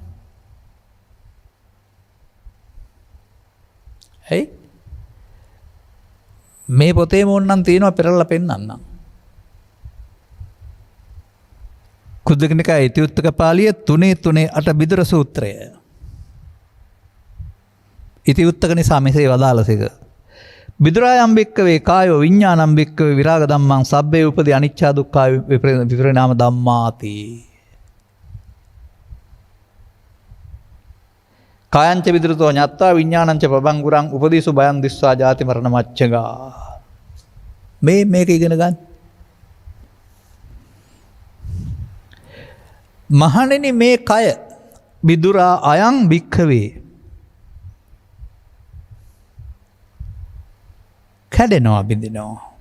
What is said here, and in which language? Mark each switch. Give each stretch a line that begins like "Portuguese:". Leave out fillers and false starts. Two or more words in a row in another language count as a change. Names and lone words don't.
Sinhala: හයි මේ පොතේ මොන්නම් තියෙනවා පෙරලා පෙන්නන්නම්. කුද්දක නිකායේ ඉතිඋත්තක පාළිය 3:3 බිදුර සූත්‍රය. ඉතිඋත්තක නිසා මෙසේ වදාළසේක.
Pali: බිදුරායම් භික්කවේ කායෝ විඤ්ඤාණම් භික්කවේ විරාග ධම්මං සබ්බේ උපදි අනිච්චා දුක්ඛා විපරිණාම ධම්මාති. කායංච විදුරතෝ ඤත්වා විඤ්ඤාණංච පබංගුරං උපදීසු බයං දිස්වා ජාති මරණ මච්චගා.
Sinhala: මේක ඉගෙන ගන්න. මහණෙනි මේ කය විදුරා
Pali: අයං භික්ඛවේ
Sinhala: කැඩෙනවා බිඳිනවා.